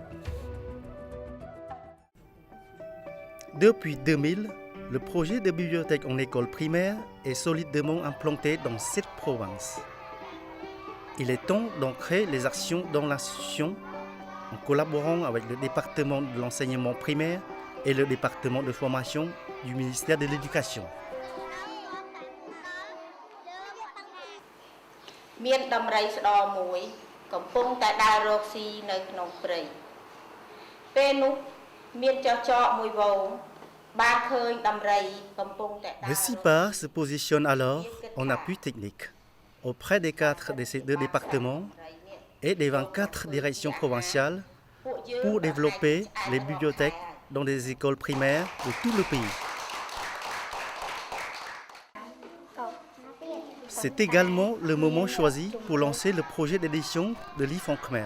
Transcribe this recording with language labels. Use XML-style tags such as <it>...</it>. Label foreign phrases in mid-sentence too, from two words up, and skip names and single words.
<fr>Depuis 2000, le projet de bibliothèque en école primaire est solidement implanté dans 7 provinces. Il est temps d'ancrer les actions dans l'institution en collaborant avec le département de l'enseignement primaire et le département de formation du ministère de l'Éducation.</fr> <km>មានដំរីស្ដមួយកំពុងតែដើររកស៊ីនៅក្នុងព្រៃពេលនោះមានចោះចកមួយវងបានឃើញដំរីកំពុងតែដើរ</km> <fr>Le CIPAR se positionne alors en appui technique auprès des 4 de ces 2 départements et des 24 directions provinciales pour développer les bibliothèques dans des écoles primaires de tout le pays. C'est également le moment choisi pour lancer le projet d'édition de livres en khmer.</fr>